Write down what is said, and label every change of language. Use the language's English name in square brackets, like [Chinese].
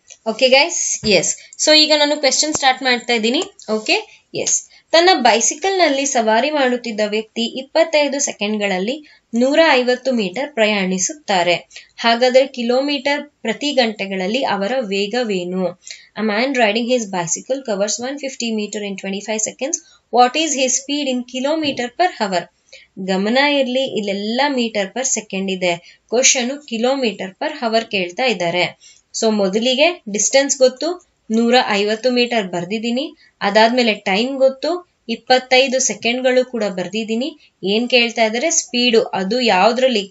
[Kannada] Okay guys, S. So ಈಗ ನಾನು question start ಮಾಡ್ತಾ ಇದ್ದೀನಿ. Okay, S. ತನ್ನ ಬೈಸಿಕಲ್ ನಲ್ಲಿ ಸವಾರಿ ಮಾಡುತ್ತಿದ್ದ ವ್ಯಕ್ತಿ 25 ಸೆಕೆಂಡ್ಗಳಲ್ಲಿ 150 ಮೀಟರ್ ಪ್ರಯಾಣಿಸುತ್ತಾರೆ. ಹಾಗಾದ್ರೆ ಕಿಲೋಮೀಟರ್ ಪ್ರತಿ ಗಂಟೆಗಳಲ್ಲಿ ಅವರ ವೇಗವೇನು? [English] A man riding his bicycle covers 150 meter in 25 seconds. What is his speed in kilometer per hour? [Kannada] ಗಮನ ಇರ್ಲಿ, ಇಲ್ಲೆಲ್ಲ ಮೀಟರ್ ಪರ್ ಸೆಕೆಂಡ್ ಇದೆ, ಕ್ವಶನ್ ಕಿಲೋಮೀಟರ್ ಪರ್ ಅವರ್ ಕೇಳ್ತಾ ಇದ್ದಾರೆ. ಸೊ ಮೊದಲಿಗೆ ಡಿಸ್ಟೆನ್ಸ್ ಗೊತ್ತು, 150 ಮೀಟರ್ ಬರ್ದಿದ್ದೀನಿ. ಅದಾದ್ಮೇಲೆ ಟೈಮ್ ಗೊತ್ತು, 25 ಸೆಕೆಂಡ್ಗಳು ಕೂಡ ಬರ್ದಿದ್ದೀನಿ. ಏನ್ ಕೇಳ್ತಾ ಇದ್ದಾರೆ? ಸ್ಪೀಡು. ಅದು ಯಾವ್ದ್ರಲ್ಲಿ?